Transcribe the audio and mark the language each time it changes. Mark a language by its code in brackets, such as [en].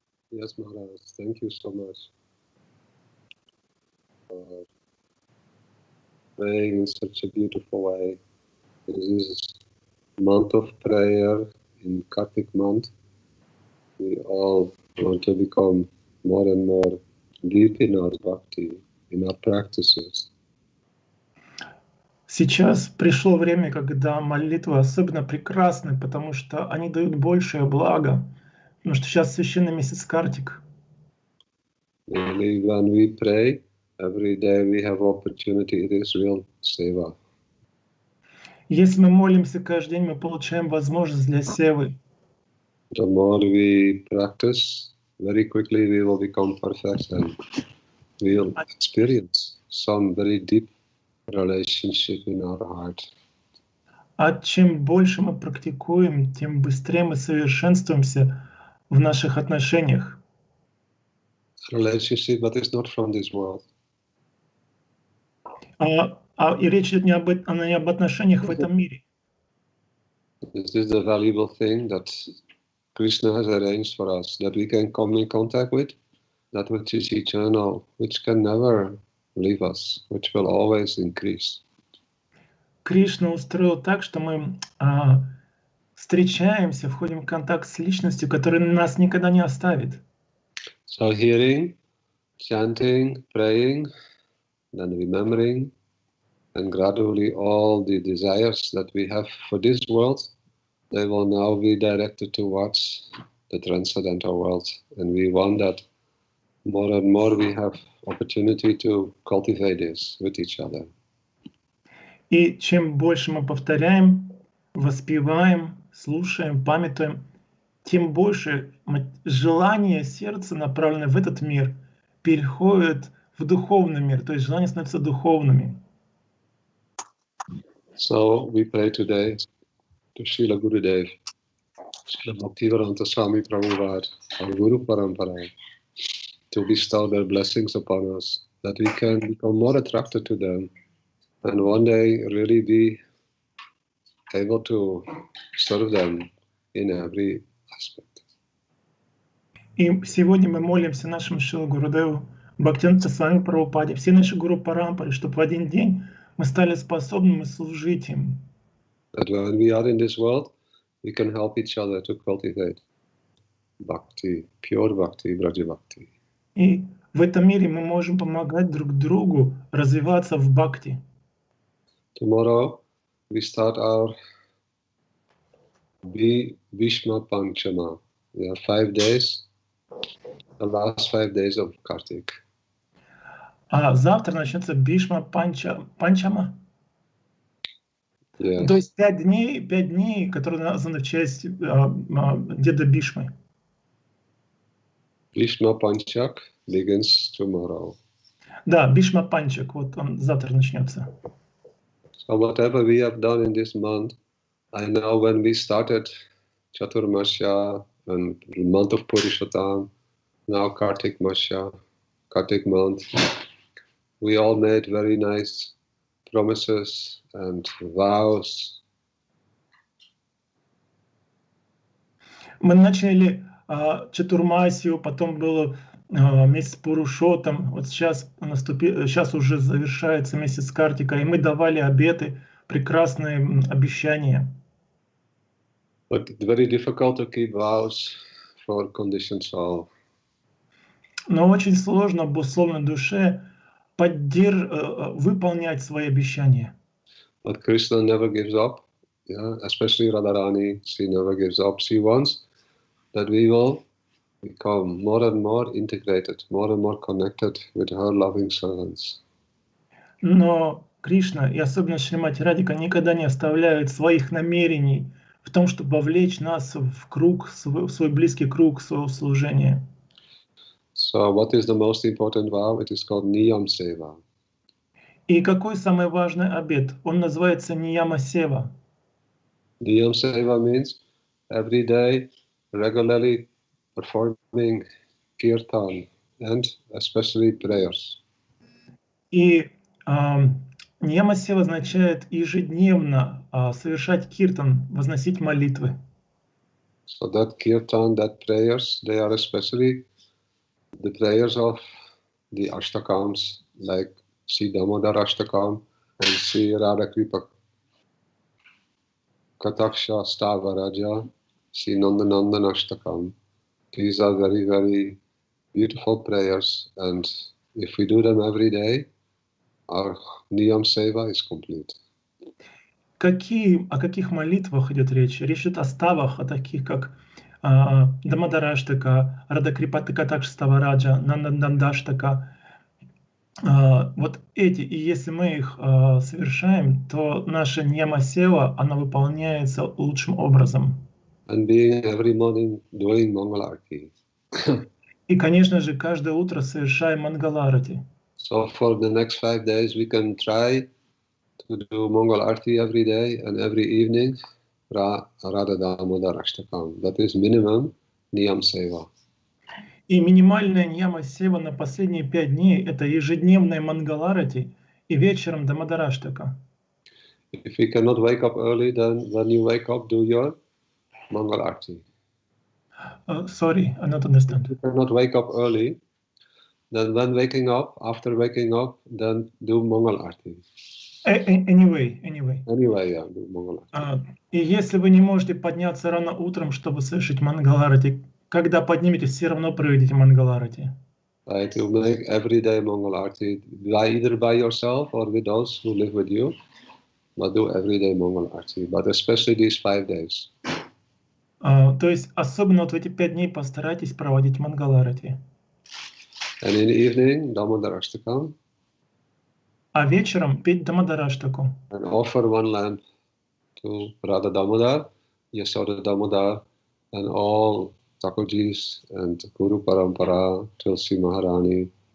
[en] Yes, Maharaj, thank you so much for praying in such a beautiful way. This is month of prayer in Kartik month. We all want to become more and more deep in our bhakti, in our practices. [ru] Сейчас пришло время, когда молитвы особенно прекрасны, потому что они дают большее благо. Потому что сейчас священный месяц Картик. [en] Really, when we pray, every day we have opportunity. It is real seva. [ru] Если мы молимся каждый день, мы получаем возможность для севы. [en] The more we practice, very quickly we will become perfect and we will experience some very deep relationship in our heart. [ru] А чем больше мы практикуем, тем быстрее мы совершенствуемся в наших отношениях. [en] Relationship that is not from this world. [ru] И речь идет не об отношениях в этом мире. [en] This is the valuable thing that Krishna has arranged for us, that we can come in contact with, that which is eternal, which can never leave us, which will always increase. [ru] Кришна устроил так, что мы встречаемся, входим в контакт с личностью, которая нас никогда не оставит. [en] So hearing, chanting, praying, then remembering, and gradually all the desires that we have for this world, they will now be directed towards the transcendental world. And we want that more and more we have opportunity to cultivate this with each other. [ru] И чем больше мы повторяем, воспеваем, слушаем, памятуем, тем больше желание сердца, направленное в этот мир, переходит в духовный мир, то есть желания становятся духовными. [en] So we pray today to Srila Gurudev, Srila Bhaktivedanta Swami Prabhupada, our Guru Parampara, to bestow their blessings upon us, that we can become more attracted to them and one day really be able to serve them in every aspect. [ru] И сегодня мы молимся нашему Шрила Гурудеву, Бхактивинода Свами Прабхупаде, все наши Гуру Парампары, чтобы в один день мы стали способными служить им. [en] That when we are in this world, we can help each other to cultivate bhakti, pure bhakti, braja bhakti. [ru] И в этом мире мы можем помогать друг другу развиваться в бхакти. [en] Tomorrow we start our Bhishma Panchama. We have 5 days, the last 5 days of Kartik. [ru] А завтра начнется Бхишма Панчама. [en] Yes. [ru] То есть 5 дней, которые названы в честь деда Бхишмы. [en] Bhishma Panchak begins tomorrow. [ru] Да, Бхишма Панчак, вот он завтра начнется. [en] So whatever we have done in this month, I know when we started Chaturmasya and the month of Purushottam, now Kartik Masya, Kartik month, we all made very nice promises and vows. [ru] Мы начали Чатурмасию, потом было месяц Пурушотам, вот сейчас уже завершается месяц Картика, и мы давали обеты, прекрасные обещания. [en] But it's very difficult to keep vows for conditioned soul. [ru] Но очень сложно обусловленной душе выполнять свои обещания. [en] But Krishna never gives up, yeah? Especially Radharani, she never gives up. She wants that we will become more and more integrated, more and more connected with her loving servants. [ru] Но Кришна, и особенно Шримати Радика, никогда не оставляют своих намерений в том, чтобы вовлечь нас в круг, в свой близкий круг своего служения. [en] So what is the most important vow? It is called Niyam Seva. [ru] И какой самый важный обет? Он называется Нияма Сева. [en] Niyam Seva means every day regularly performing kirtan and especially prayers. [ru] И Нияма Сева означает ежедневно совершать киртан, возносить молитвы. [en] So that kirtan, that prayers, they are especially the prayers of the Ashtakams, like Sri Damodar Ashtakam and Sri Radha Kripa Kataksha Stavaraja, Sri Nandanandan Ashtakam. These are very, very beautiful prayers, and if we do them every day, our Niyam Seva is complete. [ru] О каких молитвах идет речь? Речь идет о ставах, о таких как Дамадараштака, Радакрипата Катакша Ставараджа, Нандандаштака. Вот эти, и если мы их совершаем, то наша Нияма Сева, она выполняется лучшим образом. [en] And being every morning doing Mangal Arati. [ru] И, конечно же, каждое утро совершаем Мангаларати. [en] So for the next 5 days, we can try to do Mangal Arati every day and every evening, Radha Damodar Ashtakam. That is minimum Niyam Seva. [ru] И минимальная Нияма Сева на последние 5 дней – это ежедневная Мангаларати и вечером Дамадараштака. [en] If you cannot wake up early, then when you wake up, do your Mangal Arati. Sorry, I don't understand. If you cannot wake up early, then when waking up, after waking up, then do Mangal Arati. Anyway. Anyway, yeah, do Mangal Arati. [ru] И если вы не можете подняться рано утром, чтобы совершить Мангаларати, когда подниметесь, все равно проведите Мангаларати. [en] Right, to make everyday Mangal Arati, either by yourself or with those who live with you, but do everyday Mangal Arati, but especially these 5 days. [ru] То есть особенно вот в эти 5 дней постарайтесь проводить Мангаларати. [en] And in the evening, Damodar Ashtakam. [ru] а вечером петь Дамадараштаку. [en] And offer one lamp to Radha Damodar, Yashoda Damodar, and all Thakurdjis and Guru Parampara, Tulsi Maharani.